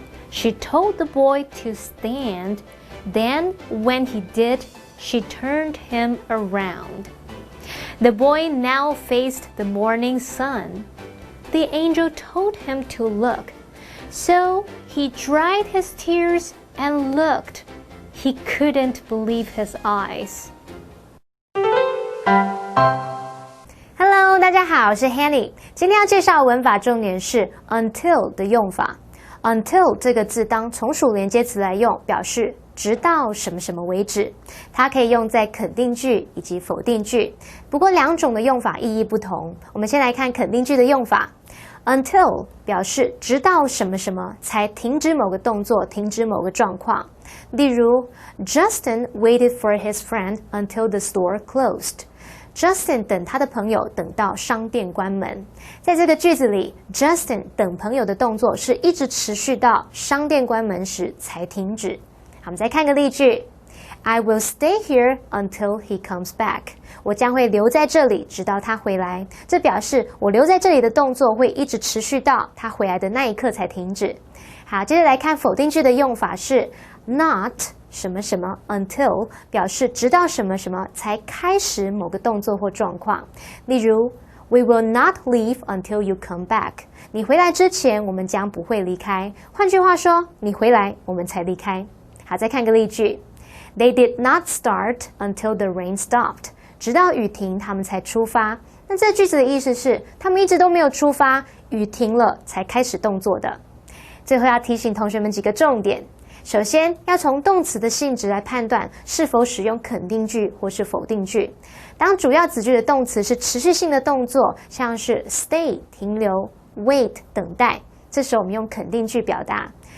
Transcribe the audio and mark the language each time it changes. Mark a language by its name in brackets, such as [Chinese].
[English] She told the boy to stand. Then, when he did, she turned him around. The boy now faced the morning sun. The angel told him to look. So he dried his tears and looked. He couldn't believe his eyes. [Chinese] Hello， 大家好，我是 Hanny。今天要介绍的文法重点是 until 的用法。 until 这个字当从属连接词来用，表示直到什么什么为止。它可以用在肯定句以及否定句，不过两种的用法意义不同。我们先来看肯定句的用法。Until 表示直到什么什么才停止某个动作，停止某个状况。例如 [English] Justin waited for his friend until the store closed. [Chinese] Justin 等他的朋友等到商店关门。在这个句子里 Justin 等朋友的动作是一直持续到商店关门时才停止。我们再看个例句 [English] I will stay here until he comes back. [Chinese] 我将会留在这里直到他回来。这表示我留在这里的动作会一直持续到他回来的那一刻才停止。好，接着来看否定句的用法是 not 什么什么 until 表示直到什么什么才开始某个动作或状况。例如 [English] We will not leave until you come back. [Chinese] 你回来之前我们将不会离开。换句话说，你回来我们才离开。好，再看个例句 [English] They did not start until the rain stopped. [Chinese] 直到雨停他们才出发。那这句子的意思是他们一直都没有出发，雨停了才开始动作的。最后要提醒同学们几个重点。首先要从动词的性质来判断是否使用肯定句或是否定句。当主要子句的动词是持续性的动作，像是 stay 停留 wait 等待，这时候我们用肯定句表达。